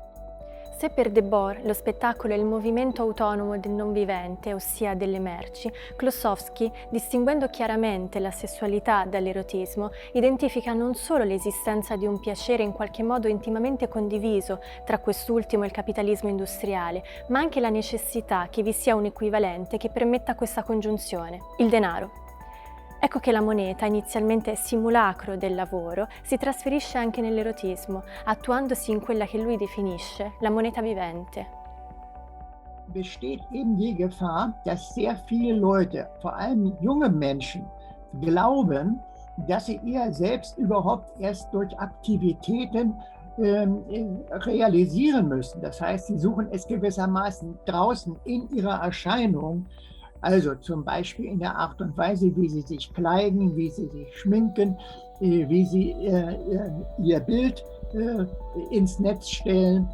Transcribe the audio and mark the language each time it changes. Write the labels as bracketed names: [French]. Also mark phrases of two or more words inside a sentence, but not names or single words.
[Italian] Se per Debord lo spettacolo è il movimento autonomo del non vivente, ossia delle merci, Klossowski, distinguendo chiaramente la sessualità dall'erotismo, identifica non solo l'esistenza di un piacere in qualche modo intimamente condiviso tra quest'ultimo e il capitalismo industriale, ma anche la necessità che vi sia un equivalente che permetta questa congiunzione, il denaro. Ecco che la moneta, inizialmente simulacro del lavoro, si trasferisce anche nell'erotismo, attuandosi in quella che lui definisce la moneta vivente. [German] Besteht eben die Gefahr, dass sehr viele Leute, vor allem junge Menschen, glauben, dass sie ihr Selbst überhaupt erst durch Aktivitäten realisieren müssen. Das heißt, sie suchen es gewissermaßen draußen in ihrer Erscheinung, also zum Beispiel in der Art und Weise, wie sie sich kleiden, wie sie sich schminken, wie sie ihr Bild ins Netz stellen.